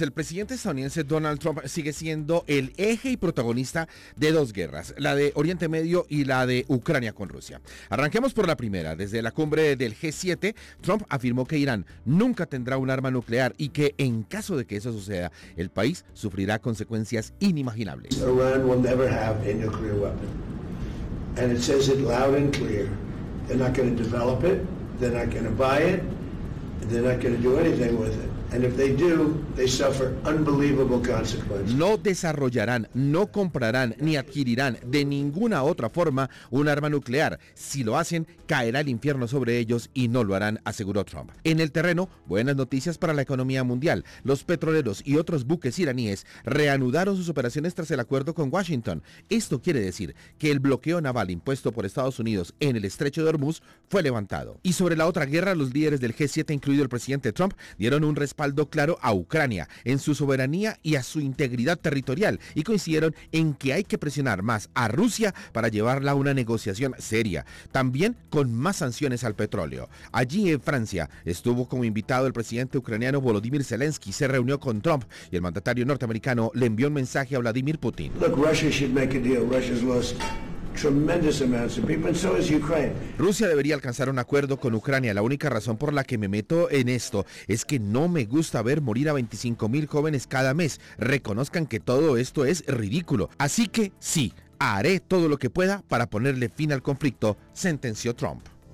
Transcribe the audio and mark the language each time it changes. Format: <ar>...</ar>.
<es>El presidente estadounidense Donald Trump sigue siendo el eje y protagonista de dos guerras, la de Oriente Medio y la de Ucrania con Rusia. Arranquemos por la primera. Desde la cumbre del G7, Trump afirmó que Irán nunca tendrá un arma nuclear y que en caso de que eso suceda, el país sufrirá consecuencias inimaginables.</es> <en>Iran will never have a nuclear weapon. And it says it loud and clear. They're not going to develop it, they're not going to buy it, they're not going to do anything with it. And if they do, they suffer unbelievable consequences.</en> <es>No desarrollarán, no comprarán ni adquirirán de ninguna otra forma un arma nuclear. Si lo hacen, caerá el infierno sobre ellos y no lo harán, aseguró Trump. En el terreno, buenas noticias para la economía mundial. Los petroleros y otros buques iraníes reanudaron sus operaciones tras el acuerdo con Washington. Esto quiere decir que el bloqueo naval impuesto por Estados Unidos en el Estrecho de Hormuz fue levantado. Y sobre la otra guerra, los líderes del G7, incluido el presidente Trump, dieron un respaldo claro a Ucrania en su soberanía y a su integridad territorial y coincidieron en que hay que presionar más a Rusia para llevarla a una negociación seria, también con más sanciones al petróleo. Allí en Francia estuvo como invitado el presidente ucraniano Volodymyr Zelensky, se reunió con Trump y el mandatario norteamericano le envió un mensaje a Vladimir Putin.</es> <en>Look, Russia should make a deal. Russia's lost tremendous amounts of people, and so is Ukraine.</en> <es>Rusia debería alcanzar un acuerdo con Ucrania. La única razón por la que me meto en esto es que no me gusta ver morir a 25.000 jóvenes cada mes. Reconozcan que todo esto es ridículo. Así que sí, haré todo lo que pueda para ponerle fin al conflicto, sentenció Trump.</es>